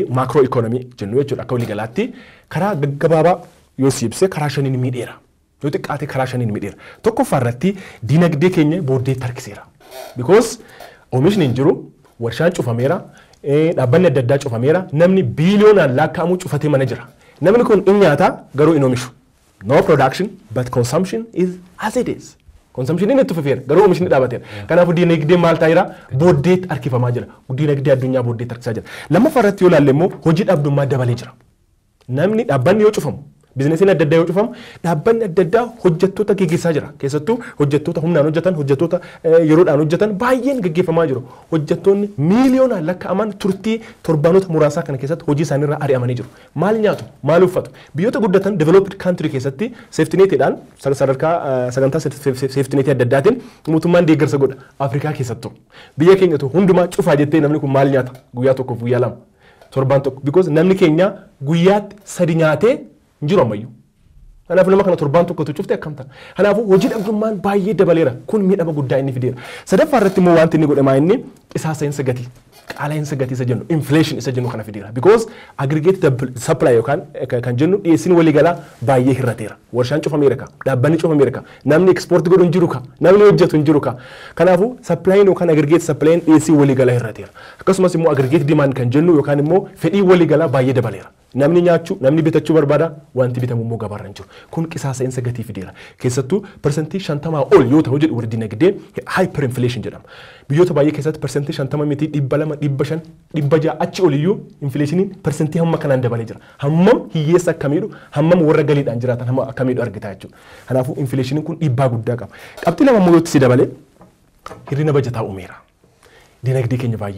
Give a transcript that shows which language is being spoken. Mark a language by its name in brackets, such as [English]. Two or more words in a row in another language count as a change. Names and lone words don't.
[English] macro economy [Oromo] jennu jechuudha akka waliigalaatti karaa gaggabaabaa yoo siibse karaa shaniin miidheera yoo xiqqaate karaa shaniin miidheera tokkoffaa irratti dinagdee keenya booddee tarkiseera because oomishni hin jiru warshaan cufameera dhaabbanni adda addaa cufameera namni biiliyoonaan lakkaa'amu cufatee mana jira namni kun in nyaata garuu in oomishu [English] no production but consumption is as it is consumption [Oromo] inni tufafeera garuu oomishni dhaabateera kanaafuu dinagdee maal taa'eera booddee harkifamaa jira dinagdee addunyaa booddee harkisaa jira lammaffaa irratti yoo ilaalle immoo hojii dhabdummaa dabalee jira namni dhaabbanni yoo cufamu bizinesiin adda addaa yoo cufamu dhaabbanni adda addaa hojjettoota gaggeessaa jira keessattuu hojjettoota humnaan hojjetan hojjettoota yeroodhaan hojjetan baay'een gaggeeffamaa jiru hojjettoonni miiliyoonaan lakkaa'aman turtii torbaanota muraasaa kana keessatti hojii isaaniirraa ari'amanii jiru maal nyaatu maal uffatu biyyoota guddatan [English] developed country [Oromo] keessatti seeftineetiidhaan sadarkaa sagantaa seeftineetii adda addaatiin mootummaan deeggarsa godha Afrikaa keessattuu biyya keenyatu hundumaa cufaa jettee namni kun maal nyaata guyyaa tokkoof guyyaa lama torbaan tokko because namni keenya guyyaatti sadi nyaatee Njiro ammayyuu. Kanaafuu nama kana torbaan tokkotu cufte akkam ta'a. Kanaafuu hojii dhabdummaan baay'ee dabaleera. Kun miidhama guddaa inni fideera. Sadaffaa irratti immoo wanti inni godhamaa inni qisaasa'insa gatii. Qaala'insa gatii isa jennu inflation isa jennu kana fideera. [English] Because aggregate supply [Oromo] yookaan kan jennu dhiyeessiin waliigalaa baay'ee hir'ateera. Warshaan cufameera ka. Dhaabbanni cufameera ka. Namni export godhu hin jiru ka. Namni hojjetu hin jiru ka. Kanaafuu supply yookaan [English] aggregate supply [Oromo] dhiyeessii waliigalaa hir'ateera. Akkasumas immoo [English] aggregate demand [Oromo] kan jennu yookaan immoo fedhii waliigalaa baay'ee dabaleera. Namni nyaachuu namni bitachuu barbaada wanti bitamu immoo gabaarra hin jiru kun qisaasa'insa gatii fideera keessattuu persentii 50 ol yoo ta'u jedhu warri dinagdee hyperinflation jedhama biyyoota baay'ee keessatti persentii 50 miti 200 500 600 achi oliyyuu infleeshiniin persentii hamma kanaan dabalee jira hammam hiyyeessa akkamiidhu hammam warra galiidhaan jiraatan hamma akkamiidhu argita jechuudha kanaafuu infleeshiniin kun dhiibbaa guddaa qaba qabxii lama immoo yoo si dabalee hirrina bajataa uumeera dinagdee keenya baay'ee